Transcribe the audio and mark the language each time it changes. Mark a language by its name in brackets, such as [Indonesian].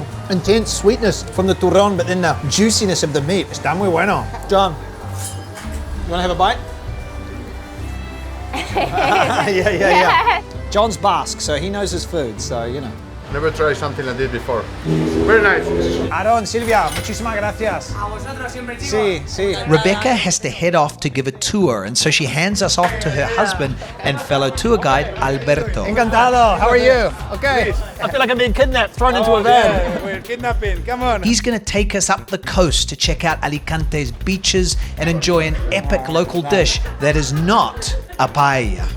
[English] Intense sweetness from the turrón, but then the juiciness of the meat. [Spanish] Está muy bueno. [English] John, you want to have a bite? yeah. John's Basque, so he knows his food, so you know. Never tried something like this before. Very nice. [Spanish] Aaron, Silvia, muchísimas gracias. Sí, sí. [English] Rebecca has to head off to give a tour, and so she hands us off to her husband and fellow tour guide Alberto. Encantado. How are you? Okay. I feel like I'm being kidnapped, thrown into a van. Yeah, we're kidnapping. Come on. He's going to take us up the coast to check out Alicante's beaches and enjoy an epic local dish that is not a paella.